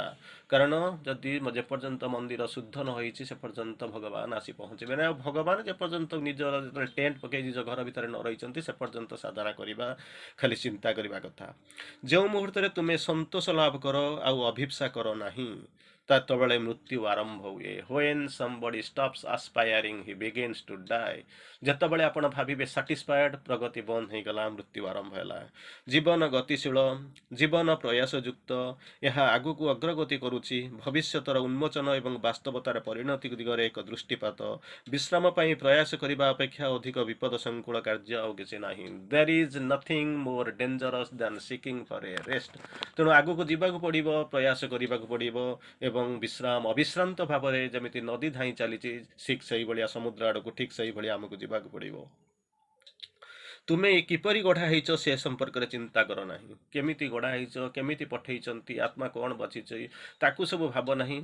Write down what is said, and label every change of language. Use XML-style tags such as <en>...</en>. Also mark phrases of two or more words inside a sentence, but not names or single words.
<or>କାରଣ ଯଦି ଯେପର୍ଯ୍ୟନ୍ତ ମନ୍ଦିର ଶୁଦ୍ଧ ନ ହୋଇଛି, ସେ ପର୍ଯ୍ୟନ୍ତ ଭଗବାନ ଆସି ପହଞ୍ଚିବେ ନାହିଁ। ଆଉ ଭଗବାନ ଯେପର୍ଯ୍ୟନ୍ତ ନିଜର ଯେତେବେଳେ ଟେଣ୍ଟ ପକାଇ ନିଜ ଘର ଭିତରେ ନ ରହିଛନ୍ତି, ସେ ପର୍ଯ୍ୟନ୍ତ ସାଧନା କରିବା, ଖାଲି ଚିନ୍ତା କରିବା କଥା। ଯେଉଁ ମୁହୂର୍ତ୍ତରେ ତୁମେ ସନ୍ତୋଷ ଲାଭ କର ଆଉ ଅଭିପ୍ସା କର ନାହିଁ, ସେତେବେଳେ ମୃତ୍ୟୁ ଆରମ୍ଭ ହୁଏ।</or> <en>When somebody stops aspiring he begins to die।</en> <or>ଯେତେବେଳେ ଆପଣ ଭାବିବେ ସାଟିସ୍ଫାଏଡ୍, ପ୍ରଗତି ବନ୍ଦ ହେଇଗଲା, ମୃତ୍ୟୁ ଆରମ୍ଭ ହେଲା। ଜୀବନ ଗତିଶୀଳ, ଜୀବନ ପ୍ରୟାସଯୁକ୍ତ, ଏହା ଆଗକୁ ଅଗ୍ରଗତି କରୁଛି। ଭବିଷ୍ୟତର ଉନ୍ମୋଚନ ଏବଂ ବାସ୍ତବତାର ପରିଣତି ଦିଗରେ ଏକ ଦୃଷ୍ଟିପାତ। ବିଶ୍ରାମ ପାଇଁ ପ୍ରୟାସ କରିବା ଅପେକ୍ଷା ଅଧିକ ବିପଦ ସଂକୁଳ କାର୍ଯ୍ୟ ଆଉ କିଛି ନାହିଁ।</or> <en>There is nothing more dangerous than seeking for a rest।</en> <or>ତେଣୁ ଆଗକୁ ଯିବାକୁ ପଡ଼ିବ, ପ୍ରୟାସ କରିବାକୁ ପଡ଼ିବ ଏବଂ ଅବିଶ୍ରାନ୍ତ ଭାବରେ ଯେମିତି ନଦୀ ଧାଇଁ ଚାଲିଛି ଠିକ୍ ସେଇଭଳିଆ ସମୁଦ୍ର ଆଡ଼କୁ ଠିକ୍ ସେଇଭଳିଆ ଆମକୁ ଯିବାକୁ ପଡ଼ିବ। ତୁମେ କିପରି ଗଢ଼ା ହେଇଛ ସେ ସମ୍ପର୍କରେ ଚିନ୍ତା କର ନାହିଁ। କେମିତି ଗଢ଼ା ହେଇଛ, କେମିତି ପଠେଇଛନ୍ତି, ଆତ୍ମା କ'ଣ ବାଛିଛି ତାକୁ ସବୁ ଭାବ ନାହିଁ।</or>